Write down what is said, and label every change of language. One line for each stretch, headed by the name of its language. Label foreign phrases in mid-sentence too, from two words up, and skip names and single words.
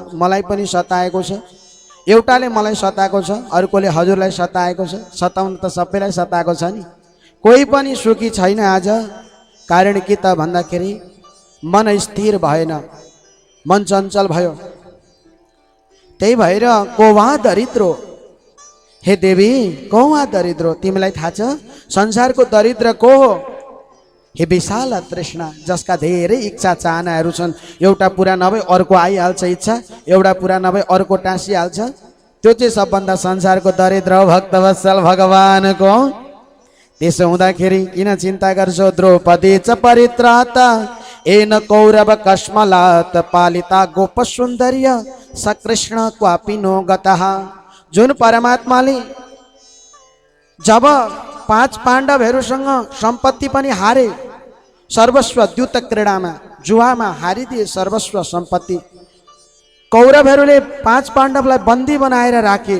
Nepali: मलाई पनि सताएको छ, एउटाले मलाई सताएको छ, अर्कोले हजुरलाई सताएको छ। सताउनु त सबैलाई सताएको छ नि। कोही पनि सुखी छैन आज। कारण के त भन्दाखेरि मन स्थिर भएन, मन चञ्चल भयो। त्यही भएर
Sanskrit: कोवा दरिद्रो,
Nepali: हे देवी
Sanskrit: कोवा दरिद्रो,
Nepali: तिमीलाई थाहा छ संसारको दरिद्र को हो? हे विशाल तृष्णा, जसका धेरै इच्छा चाहनाहरू छन्। एउटा पुरा नभए अर्को आइहाल्छ इच्छा, एउटा पुरा नभए अर्को टाँसिहाल्छ। त्यो चाहिँ सबभन्दा संसारको दरिद्र हो भक्तवत्सल भगवानको। त्यसो हुँदाखेरि किन चिन्ता गर्छौ?
Sanskrit: द्रौपदी च परित्राता एन कौरव कस्मलात पालिता गोप सुन्दर्य सकृष्ण क्वापि नो गतः।
Nepali: जुन परमात्माले जब 5 पाण्डवहरूसँग सम्पत्ति पनि हारे, सर्वस्व द्युत क्रीडामा जुवामा हारिदिए सर्वस्व सम्पत्ति। कौरवहरूले 5 पाण्डवलाई बन्दी बनाएर राखे।